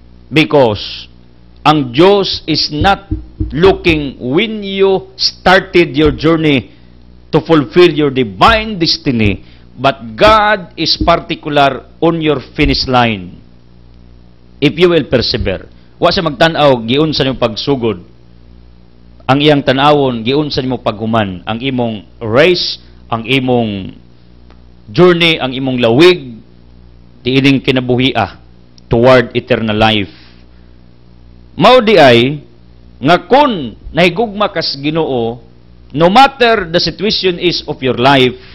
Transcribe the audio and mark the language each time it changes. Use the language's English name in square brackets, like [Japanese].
[English] Because [Cebuano] ang Diyos [English] is not looking when you started your journey to fulfill your divine destiny, but God is particular on your finish line. If you will persevere. [Cebuano] Wa sa magtanaw, giunsa nimo pagsugod. Ang iyang tanawon, giunsa nimo paghuman. Ang imong race, ang imong journey, ang imong lawig, diining kinabuhia. [English] toward eternal life. [Cebuano] Mao di ay nga kun nahigugma kas Ginoo, [English] no matter the situation is of your life,